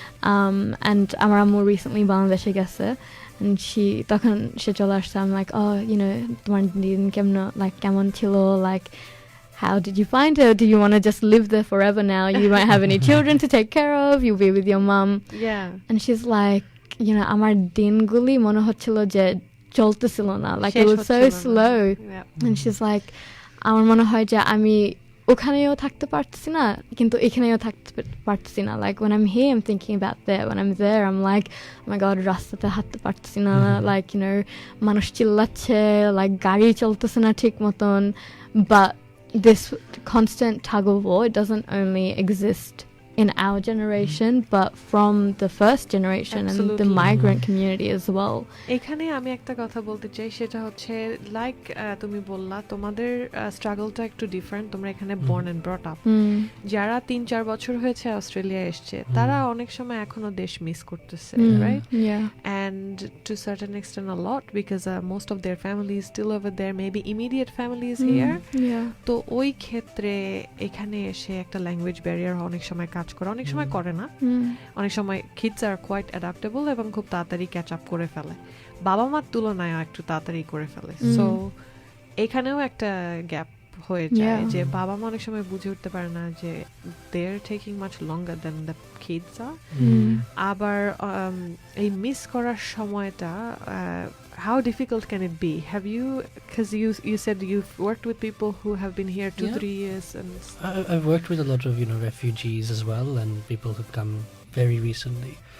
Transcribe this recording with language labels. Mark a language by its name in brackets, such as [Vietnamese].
[English] And [Bangla] amar ammu [English] recently Bangladeshe gেছে, and [Bangla] তখন সে চলে আসছে, [English] I'm like, oh, you know, [Bangla] তোমার দিন কেমন ছিল, [English] like how did you find it? Do you want to just live there forever now? You won't have any children to take care of. You'll be with your mom. And she's like, you know, [Bangla] আমার দিনগুলি মনে হচ্ছিল যে চলতেছিল না, [English] like it was so slow. And she's like, [Bangla] আমার মনে হয় যে আমি ওখানেও থাকতে পারতেছি না, কিন্তু এখানেও থাকতে পারতেছি না. [English] Like when I'm here, I'm thinking about there. When I'm there, I'm like, oh my god, [Bangla] রাস্তাতে হাঁটতে পারতেছি না. [English] Like, you know, [Bangla] মানুষ চিল্লাচ্ছে, like গাড়ি চলতেছে না ঠিক মতন. [English] But this constant tug of war, it doesn't only exist in our generation, but from the first generation and the migrant community as well. [Bangla] এখানে আমি একটা কথা বলতে চাই, সেটা হচ্ছে লাইক তুমি বললা তোমাদের স্ট্রাগলটা একটু ডিফারেন্ট, তোমরা এখানে [English] born and brought up. [Bangla] যারা 3-4 বছর হয়েছে অস্ট্রেলিয়া এসছে, তারা অনেক সময় এখনো দেশ মিস করতেছে, right? [English] And to certain extent a lot, because most of their families still over there, maybe immediate families here. [Bangla] তো ওই ক্ষেত্রে এখানে এসে একটা ল্যাঙ্গুয়েজ ব্যারিয়ার অনেক সময় কাজ করে, অনেক সময় করে না, অনেক সময় [English] kids are quite adaptable [Bangla] এবং খুব তাড়াতাড়ি ক্যাচ আপ করে ফেলে, বাবা মার তুলনায় একটু তাড়াতাড়ি করে ফেলে. সো এখানেও একটা গ্যাপ হয়ে যায় যে বাবা মা অনেক সময় বুঝে উঠতে পারে না যে [English] They are taking much longer than the kids are. [Bangla] আবার এই মিস করার সময়টা [English] how difficult can it be? Have you, because you said you've worked with people who have been here 2-3 years, and I've worked with a lot of, you know, refugees as well, and people who've come very recently.